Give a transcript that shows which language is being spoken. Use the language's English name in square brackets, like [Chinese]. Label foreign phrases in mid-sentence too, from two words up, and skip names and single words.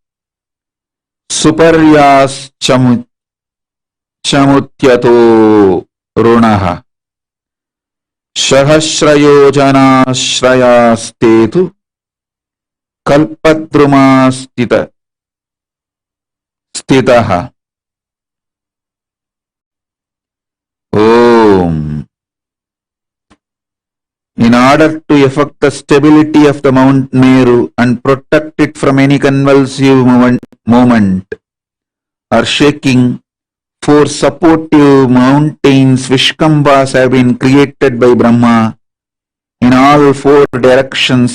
[Sanskrit] Suparyas Chamutyato Runaha Sahasrayojanasrayastetu Kalpadrumastitaha. Om. [English] In order to effect the stability of the Mount Meru and protect it from any convulsive movement or shaking, 4 supportive mountains, Vishkambas, have been created by Brahma in all 4 directions.